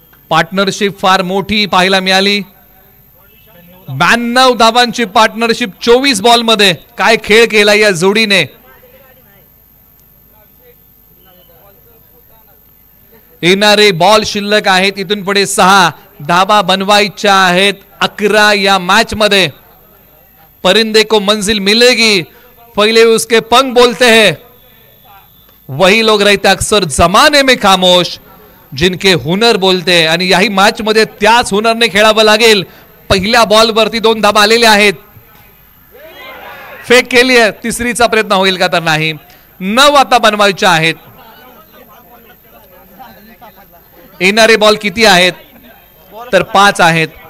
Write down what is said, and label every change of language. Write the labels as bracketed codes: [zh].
[mr] Partnership फार मोठी पाहायला मिळाली. 92 धावांची पार्टनरशिप 24 बॉल मध्ये. काय खेळ केला या जोडीने. येणारे बॉल शिल्लक आहेत. इथून पुढे 6 धावा बनवायच्या आहेत. 11 या मैच मध्ये. [hi] परिंदे को मंजिल मिलेगी, पहले उसके पंख बोलते हैं. वही लोग रहते अक्सर जमाने में खामोश जिनके हुनर बोलते हैं. [mr] आणि याही मॅच मध्ये त्याच हुनरने खेळावं लागेल. पहिल्या बॉल वरती 2 धाबा आलेले आहेत. फेक केली आहे. तिसरीचा प्रयत्न होईल का तर नाही. 9 आता बनवायचे आहेत. येणारे बॉल किती आहेत तर 5 आहेत.